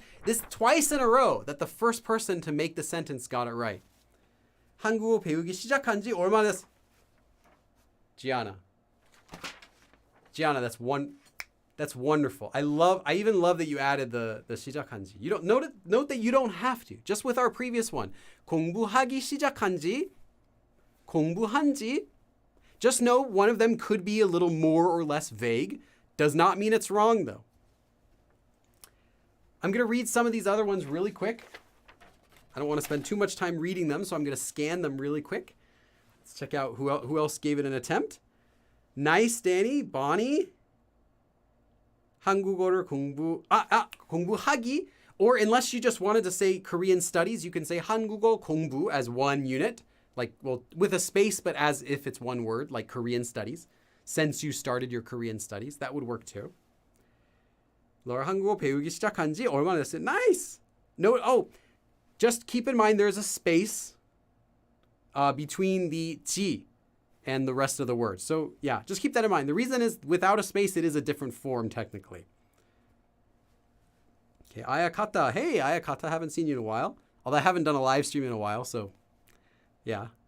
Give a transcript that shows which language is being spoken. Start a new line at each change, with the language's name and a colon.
English: This twice in a row that the first person to make the sentence got it right.
Korean: 한국어 배우기 시작한 지 얼마 됐어?
English: Gianna, that's wonderful. I even love that you added the
Korean: 시작한 지.
English: You don't note that you don't have to. Just with our previous one.
Korean: 공부하기 시작한 지, 공부한 지.
English: Just know one of them could be a little more or less vague. Does not mean it's wrong though. I'm going to read some of these other ones really quick. I don't want to spend too much time reading them, so I'm going to scan them really quick. Let's check out who else gave it an attempt. Nice,
Korean: Danny. Bonnie. 한국어를 공부하기.
English: Or unless you just wanted to say Korean studies, you can say 한국어 공부 as one unit. Like, well, with a space, but as if it's one word, like Korean studies. Since you started your Korean studies, that would work too.
Korean: Laura, 한국어 배우기 시작한 지 얼마나 됐어요?
English: Nice. No, just keep in mind there's a space between the 지 and the rest of the words. So yeah, just keep that in mind. The reason is without a space, it is a different form technically. Okay, Ayakata. Hey, Ayakata, haven't seen you in a while. Although I haven't done a live stream in a while, so yeah.